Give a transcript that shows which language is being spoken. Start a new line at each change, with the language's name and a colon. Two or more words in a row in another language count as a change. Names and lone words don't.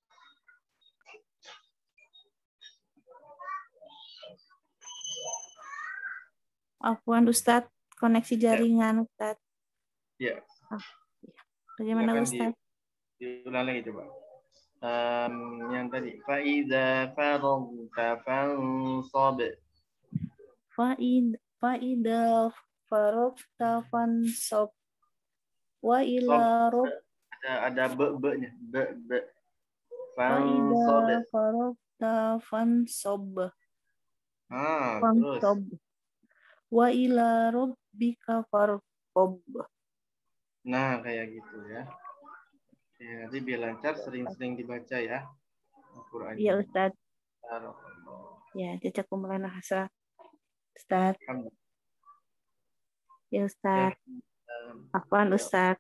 Indonesian: Afwan Ustaz, koneksi jaringan Ustaz. Ya. Bagaimana Ustaz? Diulang lagi coba. Yang tadi
Arabic: فإذا فرغت فانصب. فإذا فرغت فانصب وإلى رب.
Indonesian: Ada be-nya.
Arabic: فإذا فرغت فانصب.
Indonesian: Terus.
Arabic: وإلى ربك فارغب.
Indonesian: Nah, kayak gitu ya. Ya, nanti biar lancar sering-sering dibaca ya Al-Qur'an. Iya, Ustaz.
Arabic: Ya, جزاكم الله خيرا.
Indonesian: Ustaz. Ya, Ustaz. Afwan, Ustaz.